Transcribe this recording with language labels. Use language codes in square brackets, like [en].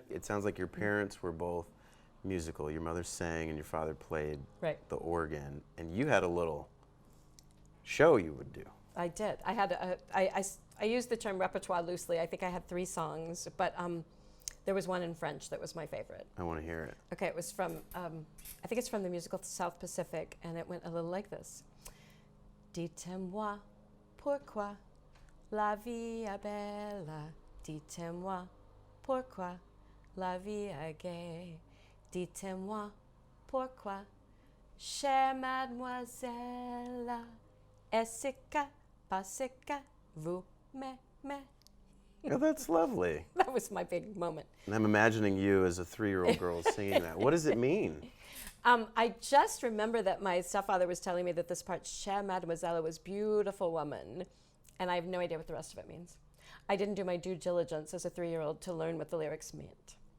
[en] It sounds like your parents were both musical. Your mother sang and your father played the organ, and you had a little show you would do. I did. I had I used the term repertoire loosely. I think I had 3 songs, but there was one in French that was my favorite. I want to hear it. Okay, it was from I think it's from the musical South Pacific, and it went a little like this. [fr] Dites-moi pourquoi la vie est belle. Dites-moi pourquoi la vie est gaie. Dites-moi pourquoi, chère mademoiselle, est-ce que parce que vous m'aimez? [en] Oh, that's lovely. That was my big moment. And I'm imagining you as a 3-year-old girl singing that. What does it mean? I just remember that my stepfather was telling me that this part, [fr] chère mademoiselle, [en] was beautiful woman, and I have no idea what the rest of it means. I didn't do my due diligence as a 3-year-old to learn what the lyrics meant.